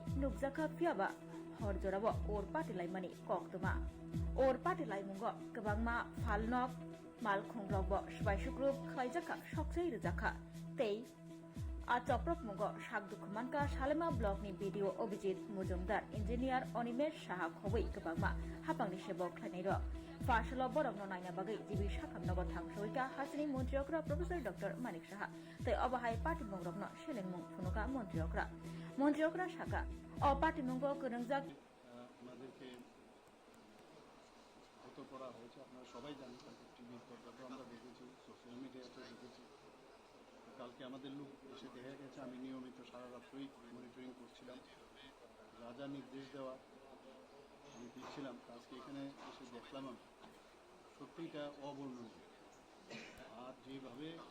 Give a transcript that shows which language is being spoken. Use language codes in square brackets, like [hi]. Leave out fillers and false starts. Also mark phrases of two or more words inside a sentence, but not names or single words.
[trp] nukjaka phiaba horjorabo or patilai mani koktuma or patilai mungo kabangma falnok malkhongrokbo sbaisukrup khaijaka soksei rujaka tei Achoprok Mungo Shakdukumanka Salema Blog ni video Obijit Mujumdar Engineer Onimesh Shaha Khoboi Kabangma Hapangni Sebok Khlainairo Fashalo Borok no Naina Bagai Jibi Shakam Nogo Thangsoika Hasini Montriokra Professor Dr. Manik Shaha Tei Obahai Party Mongrok no Sheleng Mung Phunuka Montriokra Shaka O Party Mungo Kurungjak [bn] করা হয়েছে আপনারা সবাই জানেন টিভির পর্দাতেও আমরা দেখেছি [en] social media [bn] দেখেছি কালকে আমাদের লোক এসে দেখা গেছে আমি নিয়মিত সারা রাত্রই মনিটরিং করছিলাম যা যা নির্দেশ দেওয়া আমি দিচ্ছিলাম আজকে এখানে এসে দেখলাম আমি সত্যি এটা অবর্ণনীয় আর যেভাবে